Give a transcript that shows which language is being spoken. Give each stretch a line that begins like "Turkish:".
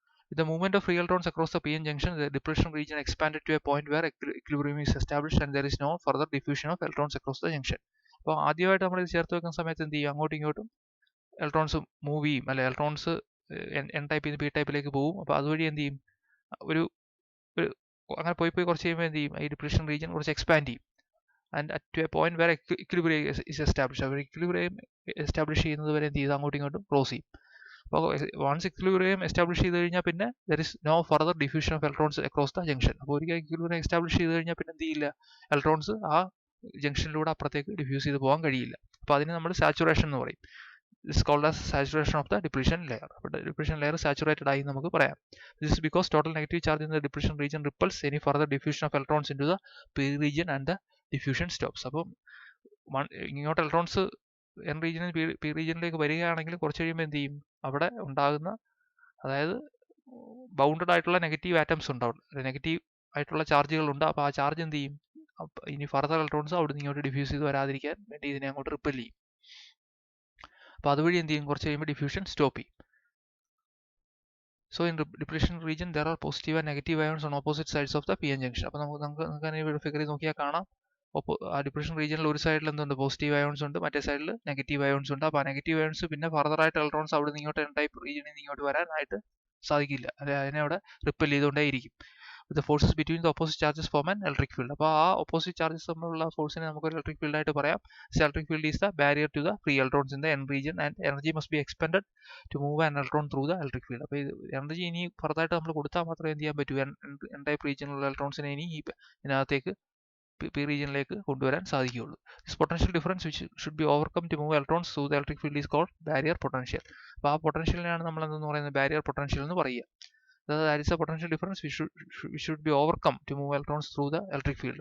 English: With the movement of free electrons across the p-n junction, the depletion region expanded to a point where equilibrium is established and there is no further diffusion of electrons across the junction.
Malayalam: അപ്പോൾ ആദ്യമായിട്ട് നമ്മൾ ഇത് ചേർത്ത് വെക്കുന്ന സമയത്ത് എന്ത് ചെയ്യും, അങ്ങോട്ടും ഇങ്ങോട്ടും ഇലക്ട്രോൺസ് മൂവ് ചെയ്യും, അല്ലെ ഇലക്ട്രോൺസ് n ടൈപ്പിൽ നിന്ന് p ടൈപ്പിലേക്ക് പോകും. അപ്പോൾ അതുവഴി എന്ത് ചെയ്യും, ഒരു അങ്ങനെ പോയി കുറച്ച് കഴിയുമ്പോൾ എന്ത് ചെയ്യും, ഈ ഡിപ്ലീഷൻ റീജിയൻ കുറച്ച് എക്സ്പാൻഡ് ചെയ്യും.
English: and at to a point where equilibrium is established.
Malayalam: അപ്പോൾ equilibrium establish ചെയ്യുന്നത് വരെ എന്ത് ചെയ്ത് അങ്ങോട്ടും ഇങ്ങോട്ടും ക്രോസ് ചെയ്യും.
English: അപ്പോൾ once equilibrium establish
Malayalam: ചെയ്ത് കഴിഞ്ഞാൽ പിന്നെ
English: there is no further diffusion of electrons across the junction.
Malayalam: അപ്പോൾ ഒരിക്കൽ equilibrium establish ചെയ്ത് കഴിഞ്ഞാൽ പിന്നെ എന്ത് ചെയ്യില്ല, ഇലക്ട്രോൺസ് ആ ജംഗ്ഷനിലൂടെ അപ്പുറത്തേക്ക് ഡിഫ്യൂസ് ചെയ്ത് പോകാൻ കഴിയില്ല. അപ്പോൾ അതിന് നമ്മൾ സാച്ചുറേഷൻ എന്ന് പറയും.
English: This is called as saturation of the depletion layer.
Malayalam: അപ്പോൾ depletion layer saturated ആയി നമുക്ക് പറയാം.
English: This is because total negative charge in the depletion region repels any further diffusion of electrons into the p region and the diffusion stops.
Malayalam: അപ്പോൾ ഇങ്ങോട്ട് electrons N റീജിയനിൽ P റീജിയനിലേക്ക് വരികയാണെങ്കിൽ കുറച്ച് കഴിയുമ്പോൾ എന്ത് ചെയ്യും, അവിടെ ഉണ്ടാകുന്ന, അതായത് ബൗണ്ടഡ് ആയിട്ടുള്ള നെഗറ്റീവ് ആറ്റംസ് ഉണ്ടാവും, നെഗറ്റീവ് ആയിട്ടുള്ള ചാർജുകൾ ഉണ്ട്. അപ്പോൾ ആ ചാർജ് എന്ത് ചെയ്യും, ഇനി ഫർദർ ഇലക്ട്രോൺസ് അവിടെ നിന്ന് ഇങ്ങോട്ട് ഡിഫ്യൂസ് ചെയ്ത് വരാതിരിക്കാൻ വേണ്ടി ഇതിനെ അങ്ങോട്ട് റിപ്പൽ ചെയ്യും. അപ്പോൾ അതുവഴി എന്ത് ചെയ്യും, കുറച്ച് കഴിയുമ്പോൾ ഡിഫ്യൂഷൻ സ്റ്റോപ്പ് ചെയ്യും.
English: So in depletion region there are positive and negative ions on opposite sides of the p-n junction.
Malayalam: അപ്പോൾ നമുക്ക് ഫിഗർ ചെയ്ത് നോക്കിയാൽ കാണാം, ആ ഡിപ്രഷൻ റീജിയനിൽ ഒരു സൈഡിൽ എന്തുണ്ട്, പോസിറ്റീവ് അയോൺസ് ഉണ്ട്, മറ്റേ സൈഡിൽ നെഗറ്റീവ് അയോൺസ് ഉണ്ട്. അപ്പോൾ ആ നെഗറ്റീവ് അയോൺസ് പിന്നെ ഫർദർ ആയിട്ട് ഇലക്ട്രോൺസ് അവിടെ നിന്ന് ഇങ്ങോട്ട് എൻ ടൈപ്പ് റീജിയനിൽ നിന്ന് ഇങ്ങോട്ട് വരാനായിട്ട് സാധിക്കില്ല, അതിനെ അവിടെ ripple ചെയ്തുകൊണ്ടേയിരിക്കും.
English: The forces between the opposite charges form an electric field.
Malayalam: അപ്പോൾ ആ ഓപ്പോസിറ്റ് ചാർജസ് തമ്മിലുള്ള ഫോഴ്സിനെ നമുക്ക് ഒരു ഇലക്ട്രിക് ഫീൽഡ് ആയിട്ട് പറയാം.
English: This electric field is the barrier to the free electrons in the n region and energy must be expended to move an electron through the electric field.
Malayalam: അപ്പോൾ energy ഇനി ഫർദറായിട്ട് നമ്മൾ കൊടുത്താൽ മാത്രമേ എന്ത് ചെയ്യാൻ പറ്റൂ, എൻ ടൈപ്പ് റീജിയനിലുള്ള ഇലക്ട്രോൺസിനെ ഇനി ഇതിനകത്തേക്ക് പി റീജിയനിലേക്ക് കൊണ്ടുവരാൻ സാധിക്കുകയുള്ളൂ.
English: This potential difference which should be overcome to move electrons through the electric field is called barrier potential.
Malayalam: അപ്പോൾ ആ പൊട്ടൻഷ്യലിനെയാണ് നമ്മൾ എന്തെന്ന് പറയുന്നത്, ബാരിയർ പൊട്ടൻഷ്യൽ എന്ന് പറയുക.
English: That is a potential difference which should be overcome to move electrons through the electric field.